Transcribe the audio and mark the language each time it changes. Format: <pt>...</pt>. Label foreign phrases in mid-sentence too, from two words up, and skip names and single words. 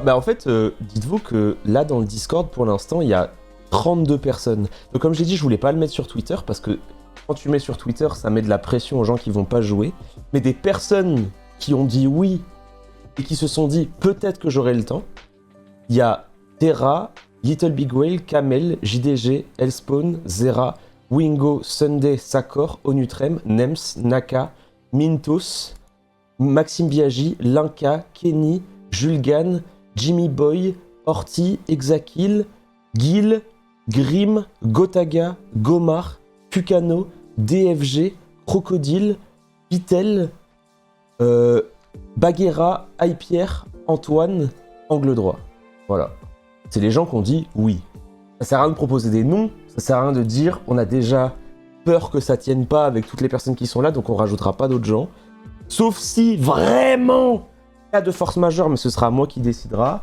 <fr>Bah en fait, dites-vous que là, dans le Discord, pour l'instant, il y a 32 personnes. Donc comme j'ai dit, je voulais pas le mettre sur Twitter, parce que quand tu mets sur Twitter, ça met de la pression aux gens qui vont pas jouer. Mais des personnes qui ont dit oui, et qui se sont dit peut-être que j'aurai le temps, il y a Terra, Little Big Whale, Kamel, JDG, Elspawn, Zera, Wingo, Sunday, Sakor, Onutrem, Nems, Naka, Mintos, Maxime Biaggi, Linka, Kenny, Julgan, Jimmy Boy, Horty, Exakil, Gil, Grim, Gotaga, Gomar, Fukano, DFG, Crocodile, Pitel, Baguera, Aipierre, Antoine, Angle droit. Voilà. C'est les gens qui ont dit oui. Ça sert à rien de proposer des noms, ça sert à rien de dire on a déjà peur que ça tienne pas avec toutes les personnes qui sont là, donc on rajoutera pas d'autres gens. Sauf si vraiment cas de force majeure, mais ce sera moi qui décidera.</fr>